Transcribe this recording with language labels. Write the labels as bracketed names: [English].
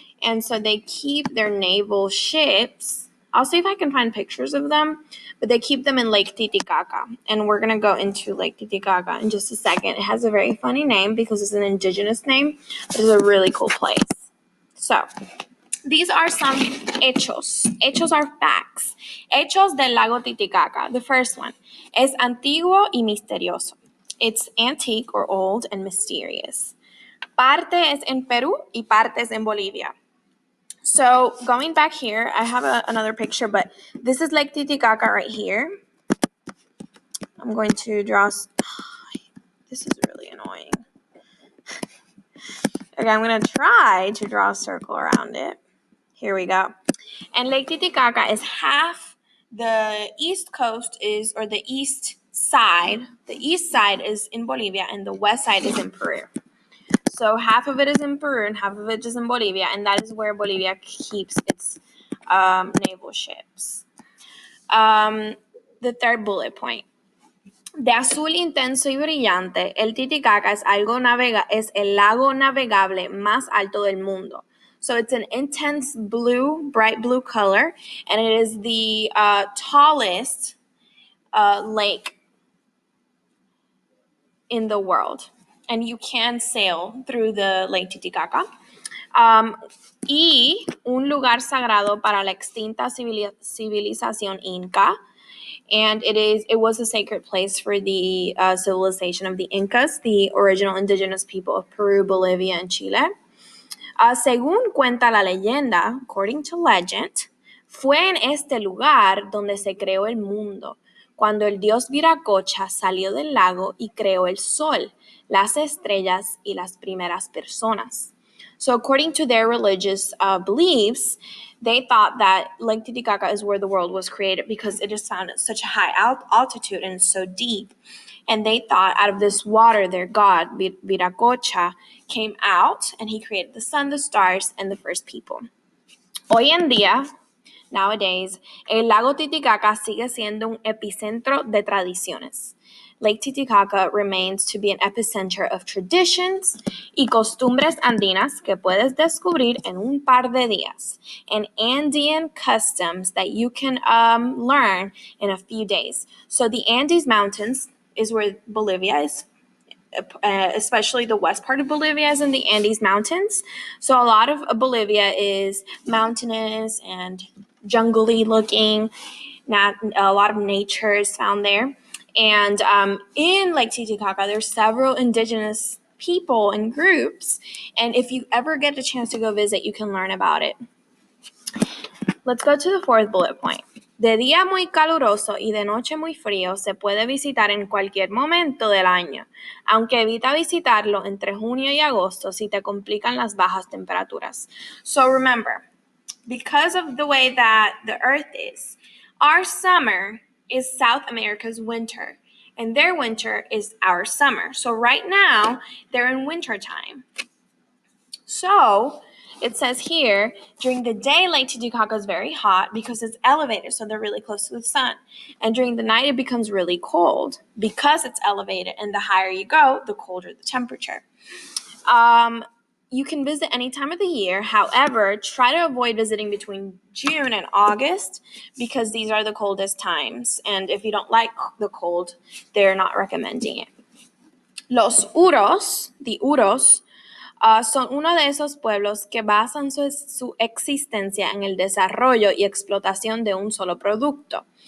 [English] And so they keep their naval ships. I'll see if I can find pictures of them, but they keep them in Lake Titicaca. And we're going to go into Lake Titicaca in just a second. It has a very funny name because it's an indigenous name, but it's a really cool place. So these are some hechos. Hechos are facts. [Spanish] Hechos del lago Titicaca. [English] The first one [Spanish] es antiguo y misterioso. [English] It's antique or old and mysterious. [Spanish] Parte es en Peru y parte es en Bolivia. [English] So going back here, I have another picture, but this is Lake Titicaca right here. I'm going to draw. This is really annoying. annoying. Okay, I'm going to try to draw a circle around it. Here we go. And Lake Titicaca is half the east coast or the east side. The east side is in Bolivia and the west side is in Peru. So half of it is in Peru and half of it is in Bolivia, and that is where Bolivia keeps its naval ships. The third bullet point. [Spanish] De azul intenso y brillante, el Titicaca es el lago navegable más alto del mundo. [English] So it's an intense blue, bright blue color, and it is the tallest lake in the world. And you can sail through the Lake Titicaca. [Spanish] Y un lugar sagrado para la extinta civilización inca. [English] And it was a sacred place for the civilization of the Incas, the original indigenous people of Peru, Bolivia, and Chile. [Spanish] Según cuenta la leyenda, [English] according to legend, [Spanish] fue en este lugar donde se creó el mundo, cuando el dios Viracocha salió del lago y creó el sol, las estrellas y las primeras personas. [English] So according to their religious beliefs, they thought that Lake Titicaca is where the world was created because it is found at such a high altitude and so deep. And they thought out of this water, their god, Viracocha, came out and he created the sun, the stars, and the first people. [Spanish] Hoy en día, [English] nowadays, [Spanish] el lago Titicaca sigue siendo un epicentro de tradiciones. [English] Lake Titicaca remains to be an epicenter of traditions [Spanish] y costumbres andinas que puedes descubrir en un par de días, [English] and Andean customs that you can learn in a few days. So the Andes Mountains is where Bolivia is, especially the west part of Bolivia is in the Andes Mountains. So a lot of Bolivia is mountainous and jungly looking. A lot of nature is found there. And in Lake Titicaca, there's several indigenous people and groups. And if you ever get a chance to go visit, you can learn about it. Let's go to the fourth bullet point. [Spanish] De día muy caluroso y de noche muy frío, se puede visitar en cualquier momento del año, aunque evita visitarlo entre junio y agosto si te complican las bajas temperaturas. [English] So remember, because of the way that the Earth is, our summer is South America's winter, and their winter is our summer. So right now, they're in winter time. So it says here, during the day, Lake Titicaca is very hot because it's elevated, so they're really close to the sun. And during the night, it becomes really cold because it's elevated, and the higher you go, the colder the temperature. You can visit any time of the year. However, try to avoid visiting between June and August because these are the coldest times. And if you don't like the cold, they're not recommending it. [Spanish] Los Uros, [English] the Uros, [Spanish] son uno de esos pueblos que basan su existencia en el desarrollo y explotación de un solo producto.